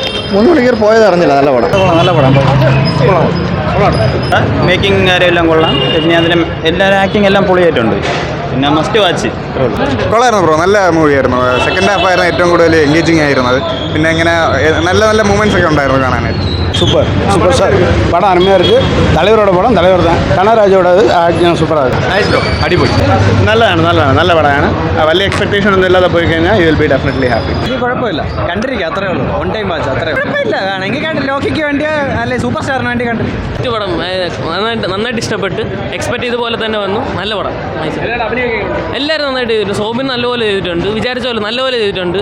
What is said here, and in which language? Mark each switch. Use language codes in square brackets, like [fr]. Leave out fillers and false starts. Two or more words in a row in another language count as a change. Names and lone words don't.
[ml] 3 മണിക്കൂർ പോയത് അറിഞ്ഞില്ല. നല്ല പടം മേക്കിംഗ് കാര്യമെല്ലാം കൊള്ളാം. പിന്നെ അതിന് എല്ലാവരും ആക്ടിങ് എല്ലാം പൊളിയായിട്ടുണ്ട്. പിന്നെ [en] must watch. [ml] കൊള്ളായിരുന്നു ബ്രോ, നല്ല മൂവിയായിരുന്നു. [en] second half [ml] ആയിരുന്നു ഏറ്റവും കൂടുതൽ എൻഗേജിങ് ആയിരുന്നത്. പിന്നെ ഇങ്ങനെ നല്ല മൂമെന്റ്സ് ഒക്കെ ഉണ്ടായിരുന്നു കാണാനായിട്ട്. [en] super sir, [ta] படம் அருமையாக இருக்குது. தலைவரோட படம் தலைவர் தான், கனராஜோட ஆக்டிங் சூப்பராக இருக்குது. [en] nice bro, [ml] അടിപൊളി. നല്ലതാണ് നല്ല പടമാണ്. വലിയ എക്സ്പെക്ടേഷൻ ഒന്നും ഇല്ലാതെ പോയി കഴിഞ്ഞാൽ [en] you will be definitely happy. [ml] ഇത് കുഴപ്പമില്ല, കണ്ടിരിക്കുക, അത്രേ ഉള്ളൂ. [en] one time watch, [ml] അത്രേ കുഴപ്പമില്ല. വേണമെങ്കിൽ കണ്ട് ലോക്കിക്ക് വേണ്ടി അല്ലെ സൂപ്പർ സ്റ്റാറിന് വേണ്ടി കണ്ടു. പടം നന്നായിട്ട് ഇഷ്ടപ്പെട്ട്, എക്സ്പെക്ട് ചെയ്ത പോലെ തന്നെ വന്നു. നല്ല പടം, എല്ലാവരും നന്നായിട്ട് ചെയ്തിട്ടുണ്ട്. സോബിൻ നല്ലപോലെ ചെയ്തിട്ടുണ്ട്, വിചാരിച്ച പോലെ നല്ലപോലെ ചെയ്തിട്ടുണ്ട്.